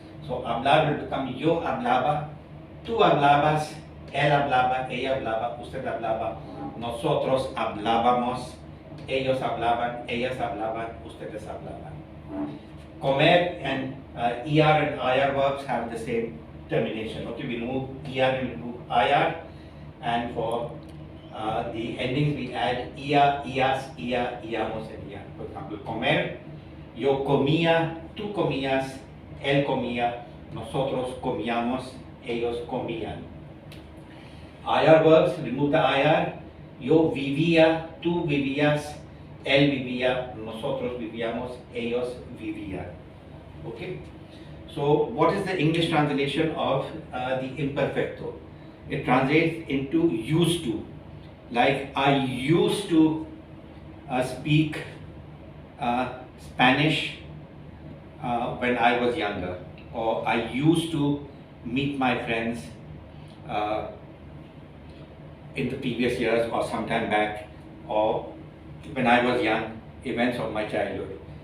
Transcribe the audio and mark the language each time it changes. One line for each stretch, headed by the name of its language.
Spanish: So hablar
English: will become
Spanish: yo hablaba, tú hablabas, él hablaba, ella hablaba, usted hablaba, nosotros hablábamos, ellos hablaban, ellas hablaban, ustedes hablaban.
English: Comer and ER and IR verbs have the same termination. Okay, we remove ER and remove IR, and for the endings we add ia, ias, ia, iamos, and ia. For example,
Spanish: comer, yo comía, tú comías, él comía, nosotros comíamos, ellos comían.
English: IR verbs, remove the IR,
Spanish: yo vivía, tú vivías, él vivía, nosotros vivíamos, ellos vivían.
English: Okay, so what is the English translation of the imperfecto? It translates into used to. Like I used to speak Spanish when I was younger, or I used to meet my friends in the previous years or sometime back, or when I was young, events of my childhood.